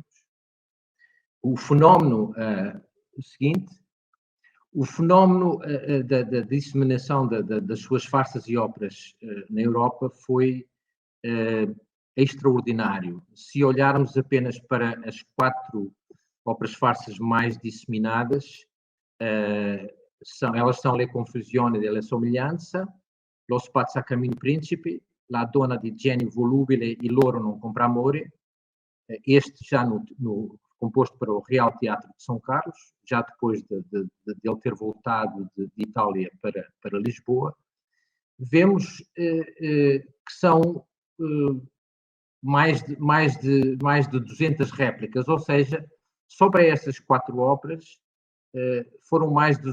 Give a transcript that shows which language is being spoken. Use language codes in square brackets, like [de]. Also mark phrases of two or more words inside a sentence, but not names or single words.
[pt] O fenómeno seguinte, o fenómeno da disseminação das suas farsas e óperas na Europa foi extraordinário. Se olharmos apenas para as 4 óperas farsas mais disseminadas, elas são Le Confusione della Somiglianza, Lo Spazzacamino Principe, La Donna di Genio Volubile e Loro non compra amore, este já composto para o Real Teatro de São Carlos, já depois de ele ter voltado de Itália para Lisboa. Vemos que são mais de 200 réplicas, ou seja, só para essas 4 óperas foram mais de...